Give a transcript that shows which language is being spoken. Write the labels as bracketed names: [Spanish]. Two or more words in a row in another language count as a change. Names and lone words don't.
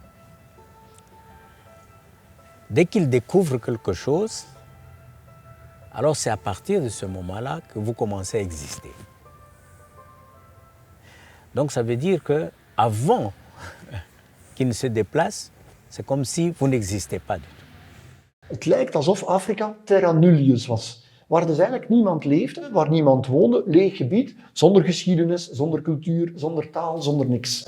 [French] dès qu'il découvre quelque chose, alors c'est à partir de ce moment-là que vous commencez à exister. Donc ça veut dire qu'avant qu'il ne se déplace, c'est comme si vous n'existez pas du tout. [Dutch] Het lijkt alsof Afrika [Latin] terra nullius [Dutch] was. Waar dus eigenlijk niemand leefde, waar niemand woonde, leeg gebied, zonder geschiedenis, zonder cultuur, zonder taal, zonder niks.